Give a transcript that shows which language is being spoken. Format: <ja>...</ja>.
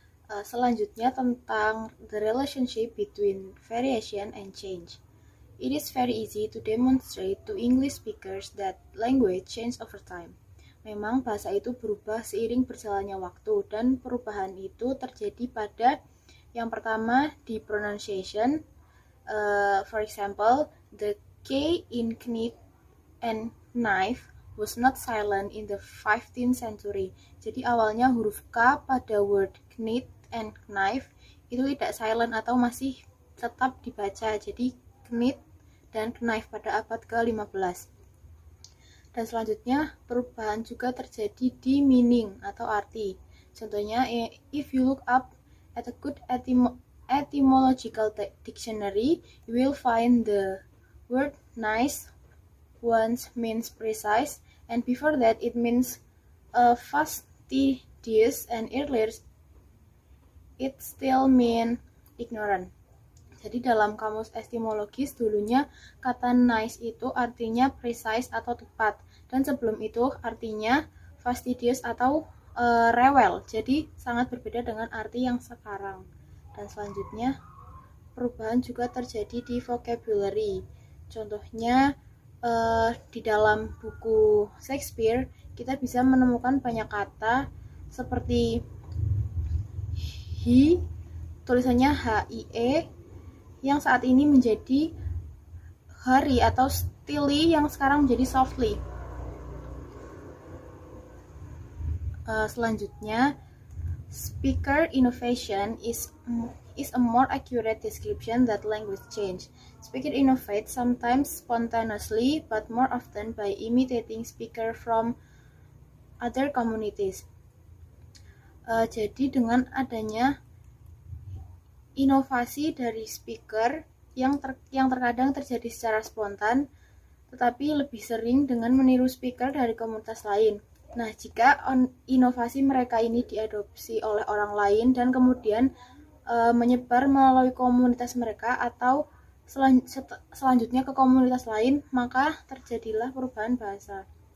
<id>Selanjutnya tentang</id> <en>the relationship between variation and change. It is very easy to demonstrate to English speakers that language changes over time.</en> <id>Memang bahasa itu berubah seiring berjalannya waktu, dan perubahan itu terjadi pada yang pertama di pronunciation.</id> <en>For example, the K in knit and knife was not silent in the 15th century.</en> <id>Jadi awalnya huruf K pada word knit and knife itu tidak silent atau masih tetap dibaca. Jadi knit dan knife pada abad ke-15. Dan selanjutnya perubahan juga terjadi di meaning atau arti.</id> <en>Contohnya, if you look up at a good etymological dictionary, you will find the word nice once means precise, and before that it means fastidious, and earlier it still mean ignorant.</en> <id>Jadi dalam kamus etimologis dulunya kata nice itu artinya precise atau tepat, dan sebelum itu artinya fastidious atau rewel. Jadi sangat berbeda dengan arti yang sekarang. Dan selanjutnya perubahan juga terjadi di vocabulary. Contohnya di dalam buku Shakespeare kita bisa menemukan banyak kata seperti he, tulisannya HIE, yang saat ini menjadi hurry atau steely, yang sekarang menjadi softly.</id> <en>Selanjutnya, speaker innovation is a more accurate description that language change. Speaker innovate sometimes spontaneously, but more often by imitating speaker from other communities.</en> <id>Jadi dengan adanya inovasi dari speaker yang terkadang terjadi secara spontan, tetapi lebih sering dengan meniru speaker dari komunitas lain. Nah, jika inovasi mereka ini diadopsi oleh orang lain dan kemudian menyebar melalui komunitas mereka atau selanjutnya ke komunitas lain, maka terjadilah perubahan bahasa.</id>